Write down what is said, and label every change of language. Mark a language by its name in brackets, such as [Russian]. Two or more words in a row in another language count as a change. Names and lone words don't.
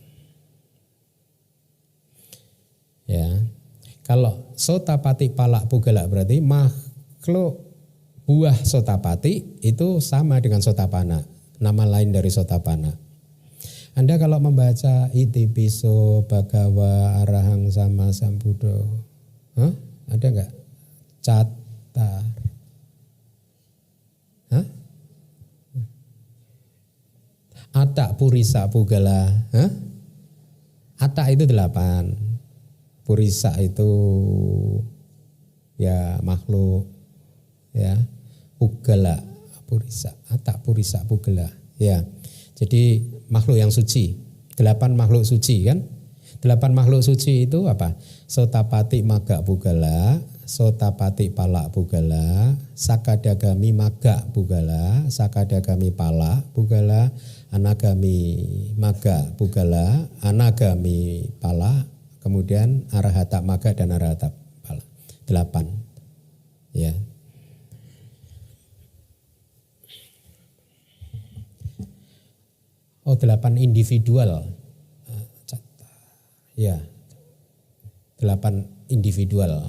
[Indonesian] Ya. Kalau [Pali] sotapati pala pugala [Indonesian] berarti makhluk buah sotapati itu sama dengan sotapana, nama lain dari sotapana. Anda kalau membaca [Pali] iti piso bhagawa arahang sama sambuddho, [Indonesian] ada enggak? [Pali] Catar. Atta purisa pugala. [Indonesian] Atta itu 8. Purisa itu ya makhluk. Ya, [Pali] pugala, purisa, atta purisa pugala. [Indonesian] Ya, jadi makhluk yang suci. 8 makhluk suci kan? 8 makhluk suci itu apa? [Pali] Sotapati maga pugala, sotapati pala pugala, sakadagami maga pugala, sakadagami pala pugala, anagami maga pugala, anagami pala, kemudian arahata maga dan arahata pala. [Indonesian] 8. Ya. Oh, 8 individual. Ya. 8 individual.